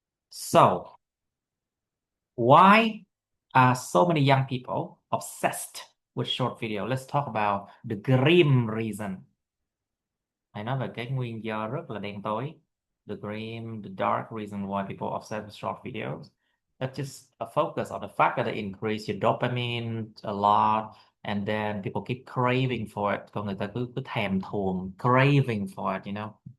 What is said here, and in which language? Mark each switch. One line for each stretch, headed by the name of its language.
English: So, why are so many young people obsessed with short video? Let's talk about the grim reason.
Vietnamese: Hãy nói về cái nguyên do rất là đen tối.
English: The grim, the dark reason why people are obsessed with short videos. Let's just focus on the fact that they increase your dopamine a lot, and then people keep craving for it.
Vietnamese: Còn người ta cứ thèm thuồng,
English: craving for it, you know.